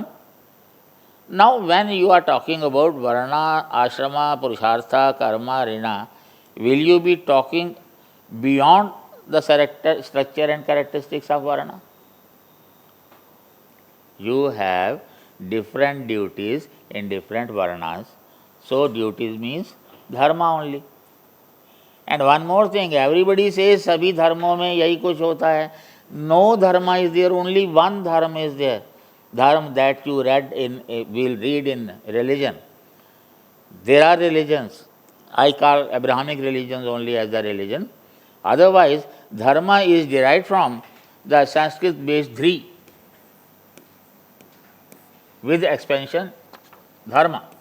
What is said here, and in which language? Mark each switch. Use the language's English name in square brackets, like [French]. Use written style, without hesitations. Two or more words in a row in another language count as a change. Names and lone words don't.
[English] Now when you are talking about Varna, Ashrama, Purushartha, Karma, Rina, will you be talking beyond the structure and characteristics of Varna? You have different duties in different Varnas. So duties means dharma only. And one more thing, everybody says [Hindi] सभी धर्मों में यही कुछ होता है. [English] No dharma is there, only one dharma is there. Dharma that you will read in religion. There are religions. I call Abrahamic religions only as the religion. Otherwise, dharma is derived from the Sanskrit based dhri with expansion dharma.